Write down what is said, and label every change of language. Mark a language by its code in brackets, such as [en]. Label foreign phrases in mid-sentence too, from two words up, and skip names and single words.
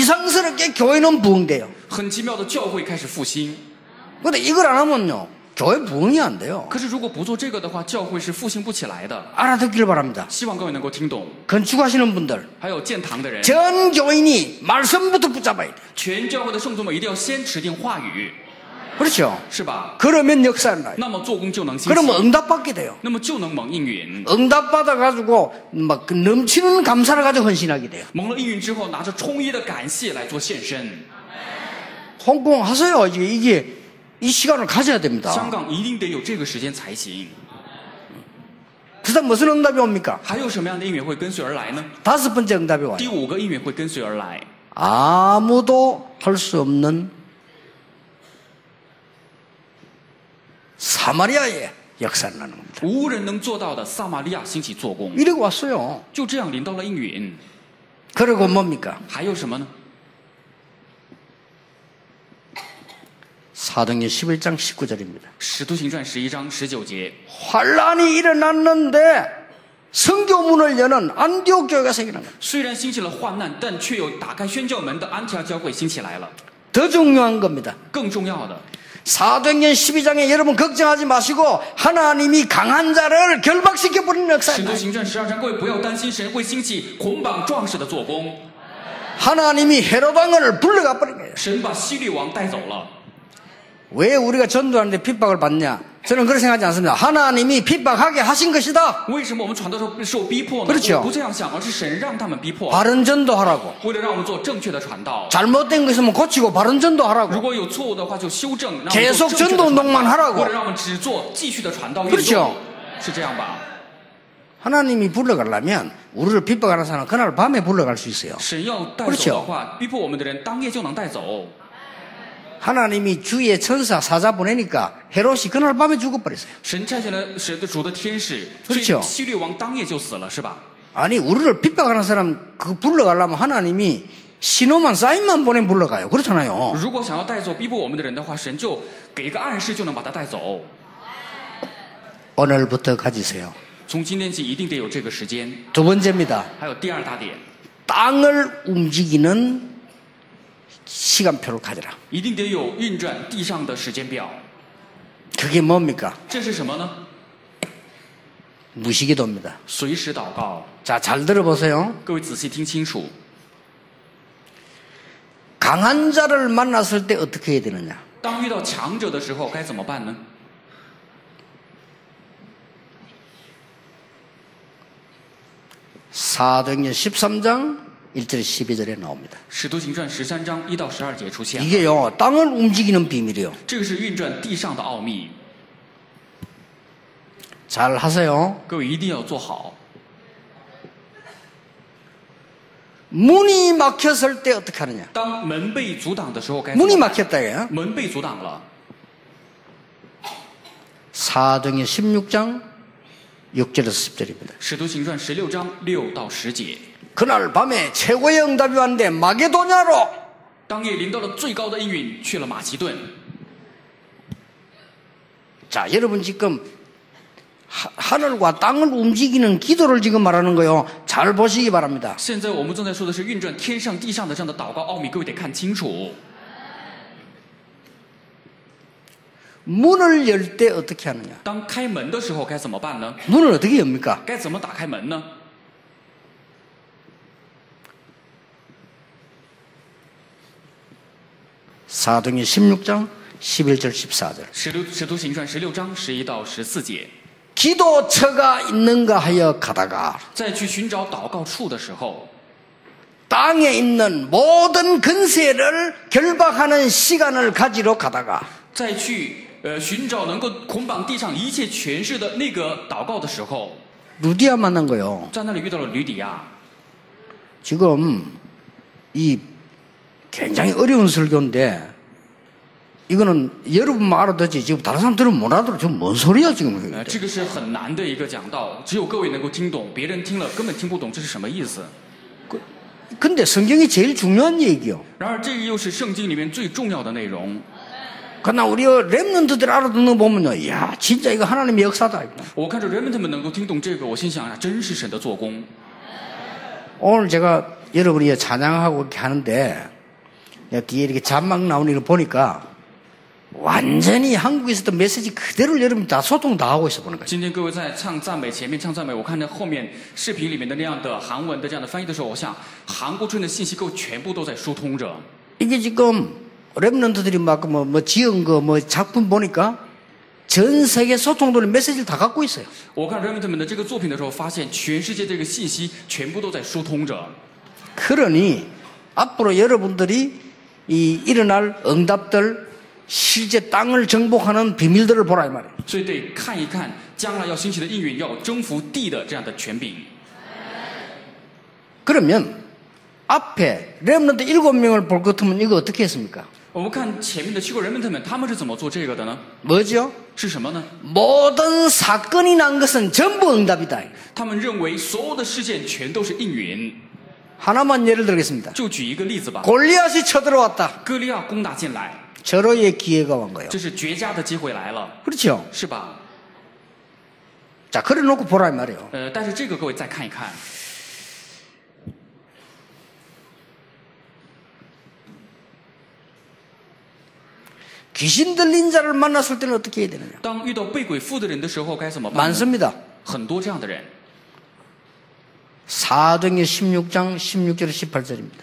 [ko] 이상스럽게 교회는 부흥돼요. [zh] 很奇妙的，教会开始复兴。 [ko] 근데 이걸 안 하면요, 교회 부흥이 안 돼요. [zh] 可是如果不做这个的话，教会是复兴不起来的。 [ko] 알아듣길 바랍니다. [zh] 希望各位能够听懂。 [ko] 건축하시는 분들, [zh] 还有建堂的人， [ko] 전 교인이 말씀부터 붙잡아야 돼요. [zh] 全教会的圣徒们一定要先持定话语， [ko] 그렇죠? [zh] 是吧？ [ko] 그러면 역사를 나요. [zh] 那么做工就能兴起， [ko] 그러면 응답받게 돼요. [zh] 那么就能蒙应允。 [ko] 응답받아가지고 막 넘치는 감사를 가지고 헌신하게 돼요. [zh] 蒙了应允之后，拿着充裕的感谢来做献身。 [ko] 홍콩 하세요. 이게 이 시간을 가져야 됩니다. [zh] 香港一定得有这个时间才行。 [ko] 그다음 무슨 응답이 옵니까? [zh] 还有什么样的应允会跟随而来呢？ [ko] 다섯 번째 응답이 와요. [zh] 第五个应允会跟随而来， [ko] 아무도 할 수 없는 사마리아의 역사를 나는 겁니다. [zh] 无人能做到的撒玛利亚兴起做工， [ko] 이러고 왔어요. [zh] 就这样临到了应允。 [ko] 그리고 뭡니까? [zh] 还有什么呢？ [ko] 사도행전 11장 19절입니다. [zh] 使徒行传11章19节， [ko] 환란이 일어났는데 성교문을 여는 안디옥 교회가 생기는 거예요. [zh] 虽然兴起了患难，但却有打开宣教门的安提阿教会兴起来了。 [ko] 더 중요한 겁니다. [zh] 更重要的， [ko] 사도행전 12장에 여러분 걱정하지 마시고 하나님이 강한 자를 결박시켜버리는 [zh] 使 [ko] 역사입니다. [zh] 徒行传12章，各位不要担心，神会兴起捆绑壮士的做工。 [ko] 하나님이 헤롯 왕을 불러가 버린 거예요. [zh] 神把希律王带走了。 [ko] 왜 우리가 전도하는데 핍박을 받냐? 저는 그렇게 생각하지 않습니다. 하나님이 핍박하게 하신 것이다. [zh] 为什么我们传道时候受逼迫呢？ [ko] 그렇죠 [zh] 我不这样想，而是神让他们逼迫， [ko] 바른 전도하라고. [zh] 为了让我们做正确的传道。 [ko] 잘못된 거 있으면 고치고 바른 [zh] 如 [ko] 전도하라고. [zh] 果有错误的话，就修正，让我们 [ko] 계속 [zh] 做正确的 [ko] 전도 [zh] 传道 [ko] 운동만 하라고. [zh] 为了让我们只做继续的传道运 [ko] 그렇죠 [zh] 动，是这样吧？ [ko] 하나님이 불러가려면 우리를 핍박하는 사람은 그날 밤에 불러갈 수 있어요. [zh] 神要带走 [ko] 그렇죠 [zh] 的话，逼迫我们的人当夜就能带走。 [ko] 하나님이 주의 천사 사자 보내니까 헤롯이 그날 밤에 죽어버렸어요. [zh] 神差遣了神的主的天使， [ko] 그렇죠 [zh] 所以希律王当夜就死了，是吧？ [ko] 아니 우리를 핍박하는 사람 그 불러가려면 하나님이 신호만 사인만 보내면 불러가요. 그렇잖아요. [zh] 如果想要带走逼迫我们的人的话，神就给一个暗示，就能把他带走。 [ko] 오늘부터 가지세요. [zh] 从今天起，一定得有这个时间。 [ko] 두 번째입니다. [zh] 还有第二大点， [ko] 땅을 움직이는 시간표를 가져라. [zh] 一定得有运转地上的时间表。 [ko] 그게 뭡니까? [zh] 这是什么呢？ [ko] 무시기도입니다. [zh] 随时祷告。 [ko] 자, 잘 들어보세요. [zh] 各位仔细听清楚， [ko] 강한 자를 만났을 때 어떻게 해야 되느냐? [zh] 当遇到强者的时候该怎么办呢？ [ko] 사도행전 13장 1절 12절에 나옵니다. [zh] 使徒行传13章1到12节出现了。 [ko] 이게요, 땅을 움직이는 비밀이요. [zh] 这个是运转地上的奥秘， [ko] 잘 하세요. [zh] 各位一定要做好。 [ko] 문이 막혔을 때 어떻게 하느냐? [zh] 当门被阻挡的时候该怎 [ko] 문이 [zh] 么办？ [ko] 막혔다예요. [zh] 门被阻挡了。 [ko] 사도행전 16장 6절에서 10절입니다. [zh] 使徒行传16章6到10节， [ko] 그날 밤에 최고의 응답이 왔는데 마게도냐로 [zh] 当夜临到了最高的应允，去了马其顿。 [ko] 자, 여러분 지금 하늘과 땅을 움직이는 기도를 지금 말하는 거요. 잘 보시기 바랍니다. [zh] 现在我们正在说的是运转天上地上的这样的祷告奥秘，各位得看清楚。 [ko] 문을 열 때 어떻게 하느냐? [zh] 当开门的时候该怎么办呢？ [ko] 문을 어떻게 엽니까? [zh] 该怎么打开门呢？ [ko] 사도행전 16장 11절 14절. [zh] 使徒行传16章11到14节， [ko] 기도처가 있는가 하여 가다가 [zh] 在去寻找祷告处的时候， [ko] 땅에 있는 모든 근세를 결박하는 시간을 가지러 가다가 [zh] 在去寻找能够捆绑地上一切权势的那个祷告的时候， [ko] 루디아 만난 거요. [zh] 在那里遇到了吕底亚。 [ko] 지금 이 굉장히 어려운 설교인데 이거는 여러분만 알아듣지 지금 다른 사람들은 못 알아들어. 지금 뭔 소리야 지금. [zh] 这个是很难的一个讲道，只有各位能够听懂，别人听了根本听不懂这是什么意思。 [ko] 근데 성경이 제일 중요한 얘기요. [zh] 然而，这个又是圣经里面最重要的内容。 [ko] 그러나 우리 렘넌트들 알아듣는 거 보면요, 이야 진짜 이거 하나님의 역사다. [zh] 我看着人们他们能够听懂这个，我心想啊，真是神的做工。 [ko] 오늘 제가 여러분이 찬양하고 이렇게 하는데 뒤에 이렇게 자막 나오는 걸 보니까 완전히 한국에 있었던 메시지 그대로 여러분이 다 소통 다 하고 있어 보는 거예요. [zh] 今天各位在唱赞美前面唱赞美，我看着后面视频里面的那样的韩文的这样的翻译的时候，我想韩国春的信息各位全部都在疏通着。 [ko] 이게 지금 렘넌트들이 막 지은 거 작품 보니까 전 세계 소통되는 메시지를 다 갖고 있어요. [zh] 我看 Remnant 们的这个作品的时候，发现全世界这个信息全部都在疏通着。 [ko] 그러니 앞으로 여러분들이 이 일어날 응답들 실제 땅을 정복하는 비밀들을 보라 이 말이에요. [zh] 所以得看一看将来要兴起的应允，要征服地的这样的权柄。 [ko] 그러면 앞에 렘넌트 7명을 볼 것 같으면 이거 어떻게 했습니까? [zh] 我们看前面的7个 Remnant 们，他们是怎么做这个的呢？ [ko] 뭐죠? [zh] 是什么呢？ [ko] 모든 사건이 난 것은 전부 응답이다. [zh] 他们认为所有的事件全都是应允。 [ko] 하나만 예를 들겠습니다. [zh] 就举一个例子吧， [ko] 골리앗이 쳐들어왔다. [zh] 歌利亚攻打进来， [ko] 절호의 기회가 온 거예요. [zh] 这是绝佳的机会来了， [ko] 그렇죠? [zh] 是吧？ [ko] 자, 그래 놓고 보라 이 말이에요. [zh] 但是这个各位再看一看， [ko] 귀신 들린 자를 만났을 때는 어떻게 해야 되느냐? [zh] 当遇到被鬼附的人的时候该怎么办呢？ [ko] 많습니다. [zh] 很多这样的人。 [ko] 사도행전 16장 16절 18절입니다.